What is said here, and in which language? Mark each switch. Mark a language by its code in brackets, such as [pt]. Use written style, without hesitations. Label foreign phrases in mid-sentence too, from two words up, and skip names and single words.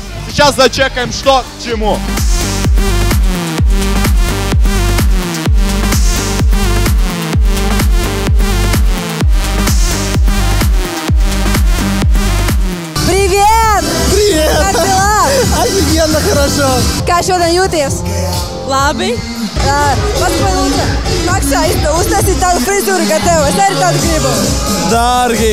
[ru] Сейчас зачекаем, что к чему. Привет! Привет! Как дела? Офигенно хорошо! [lv] Kā šodien jūties? Labi. Paskatās, lūdzu, maksā uztaisīt tādu frizūru, kā tev. Es arī tādu gribu. Dārgi!